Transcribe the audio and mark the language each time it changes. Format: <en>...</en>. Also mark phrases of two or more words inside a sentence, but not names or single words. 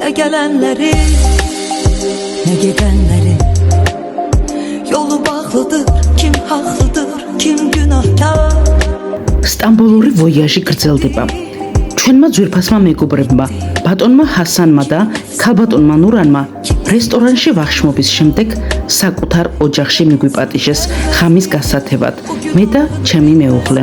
<tr>gelenleri ne gidenleri. Yolu bağlıdır, kim haklıdır, kim günahkar.</tr> <ka>სტამბოლური ვოიაჟი გრძელდება. ჩვენმა ძვირფასმა მეგობრებმა, ბატონმა ჰასანმა და ქალბატონმა ნურანმა რესტორანში ვახშმობის შემდეგ საკუთარ ოჯახში მიგვიპატიჟეს ხამის გასათევად მე და ჩემი მეუღლე.</ka>